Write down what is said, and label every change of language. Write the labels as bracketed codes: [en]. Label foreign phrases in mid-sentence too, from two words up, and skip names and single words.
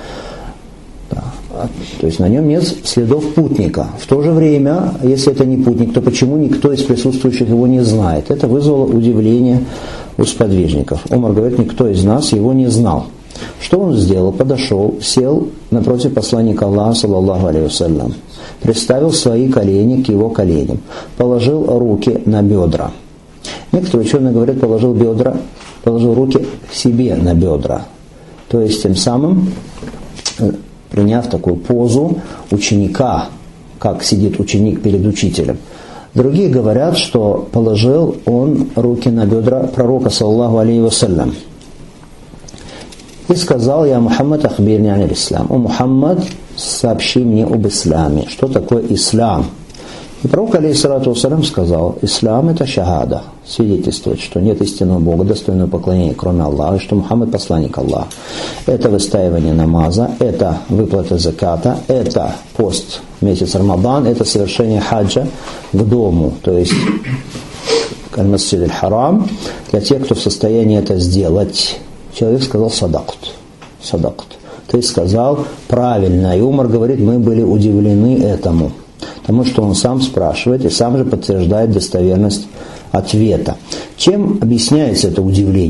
[ru] То есть на нем нет следов путника. В то же время, если это не путник, то почему никто из присутствующих его не знает? Это вызвало удивление у сподвижников. Умар говорит, никто из нас его не знал. Что он сделал? Подошел, сел напротив посланника Аллаха, [ar] صلى الله عليه وسلم, [ru] приставил свои колени к его коленям, положил руки на бедра. Некоторые ученые говорят, положил руки к себе на бедра. То есть тем самым приняв такую позу ученика, как сидит ученик перед учителем. Другие говорят, что положил он руки на бедра пророка, [ar] صلى الله عليه وسلم, [ru] и сказал: «Я Мухаммад, [ar] أخبرني عن الإسلام». [ru] «О Мухаммад, сообщи мне об исламе». Что такое ислам? И пророк, [ar] عليه الصلاة والسلام, [ru] сказал: ислам – это шахада, свидетельствует, что нет истинного Бога, достойного поклонения, кроме Аллаха, и что Мухаммад – посланник Аллаха. Это выстаивание намаза, это выплата заката, это пост месяц Рамадан, это совершение хаджа к дому, то есть аль-Масджид аль-Харам, для тех, кто в состоянии это сделать. Человек сказал: садакт. Ты сказал правильно. И Умар говорит, мы были удивлены этому. Потому что он сам спрашивает и сам же подтверждает достоверность ответа. Чем объясняется это удивление?